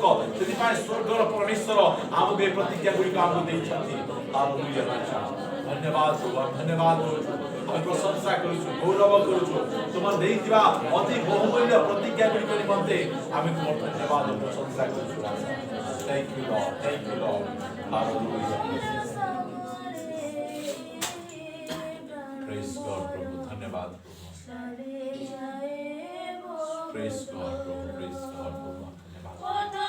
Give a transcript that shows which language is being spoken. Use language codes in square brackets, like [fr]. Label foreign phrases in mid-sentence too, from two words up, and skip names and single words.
[or] ସେଥିପାଇଁ ସ୍ୱର୍ଗର ପରମେଶ୍ୱର ଆମକୁ ଏ ପ୍ରତିଜ୍ଞା ଗୁଡ଼ିକ ଆମକୁ ଦେଇଛନ୍ତି। ହାଲେଲୁୟା। ଧନ୍ୟବାଦ ଧନ୍ୟବାଦ ଆମେ ପ୍ରଶଂସା କରୁଛୁ, ଗୌରବ କରୁଛୁ। ତୁମର ଦେଇଥିବା ଅତି ବହୁମୂଲ୍ୟ ପ୍ରତିଜ୍ଞା ଗୁଡ଼ିକ ନିମନ୍ତେ ଆମେ ତୁମର ଧନ୍ୟବାଦ ପ୍ରଶଂସା କରୁଛୁ। [en] Thank you Lord, thank you Lord. Hallelujah. Praise God [hi] प्रभु, धन्यवाद प्रभु। [en] Praise God प्रभु, praise God प्रभु, धन्यवाद।